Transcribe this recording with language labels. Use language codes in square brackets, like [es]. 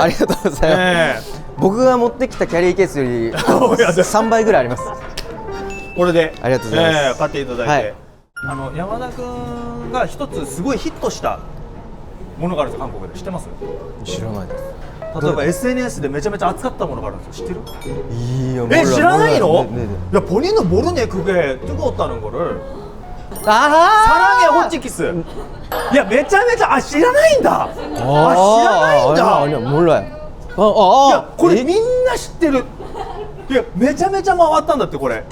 [ja] ありがとうございます。僕が持ってきたキャリーケースより3倍ぐらいあります。これでありがとうございます。買っていただいて、山田君が一つすごいヒットしたものがあるんですよ、韓国で。知ってます？知らないです。例えば SNS でめちゃめちゃ熱かったものがあるんですよ。知ってる？いや、知らないの？ [ko] 네네. 야, 본인은 모르네 그게 뜨거웠다는 거를. 아, 사랑의 호치키스. 야, [ja] めちゃめちゃ 知らないんだ. [ko] 아, [ja] 知らないんだ. [ko] 아니야, 몰라요. 야, [ja] これみんな知ってる.야, めちゃめちゃ回ったんだってこれ.